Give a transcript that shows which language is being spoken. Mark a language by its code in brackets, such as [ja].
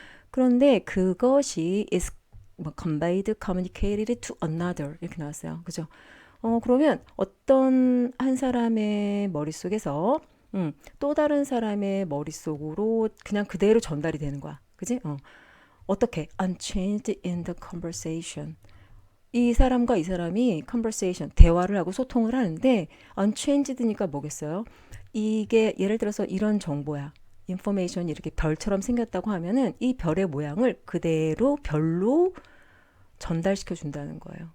[ko] 그런데 그것이 is 뭐 [en] conveyed, communicated to another [ko] 이렇게 나왔어요. 그죠? 그러면 어떤 한 사람의 머릿속에서 또 다른 사람의 머릿속으로 그냥 그대로 전달이 되는 거야. 그지? 어떻게? [en] Unchanged in the conversation. [ko] 이 사람과 이 사람이 conversation, 대화를 하고 소통을 하는데 unchanged니까 뭐겠어요? 이게 예를 들어서 이런 정보야. 인포메이션이 이렇게 별처럼 생겼다고 하면은 이 별의 모양을 그대로 별로 전달시켜 준다는 거예요.